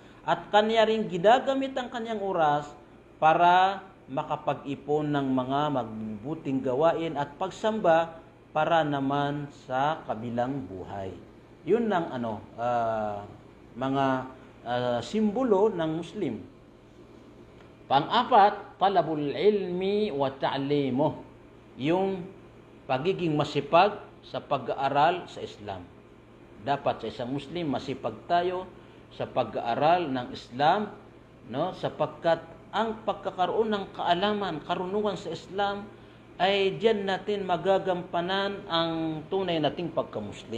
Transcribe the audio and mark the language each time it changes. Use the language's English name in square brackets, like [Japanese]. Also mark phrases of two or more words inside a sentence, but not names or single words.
[Filipino] At kanya rin ginagamit ang kanyang oras para makapag-ipon ng mga mabubuting gawain at pagsamba para naman sa kabilang buhay. Yun ang mga simbolo ng Muslim. Pang-apat, [Arabic] طلب العلم وتعليمه. [Filipino] Yung pagiging masipag sa pag-aaral sa Islam. Dapat sa isang Muslim masipag tayo sa pag-aaral ng Islam, no? Sapagkat ang pagkakaroon ng kaalaman, karunungan sa Islam ay diyan natin magagampanan ang tunay nating pagka-Muslim.